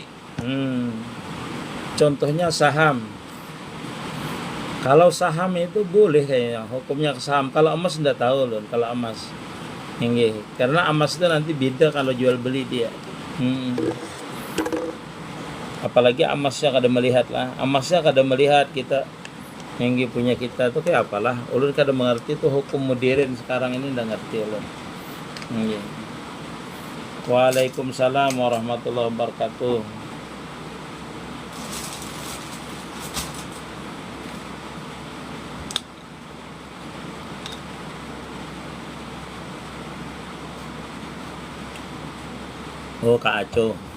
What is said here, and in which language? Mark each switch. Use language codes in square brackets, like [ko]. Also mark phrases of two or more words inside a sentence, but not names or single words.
[id] Contohnya saham. Kalau saham itu boleh kayaknya, hukumnya saham. Kalau emas enggak tahu loh, kalau emas. Karena emas itu nanti beda kalau jual beli dia. Apalagi emasnya kada melihat lah. Emasnya kada melihat kita. Punya kita tuh kayak apalah. [bjn] Ulun kada [id] mengerti tuh hukum modern sekarang ini, enggak ngerti ulun. [ar] Waalaikumsalam warahmatullahi wabarakatuh. [id] Oh, Kak Aco.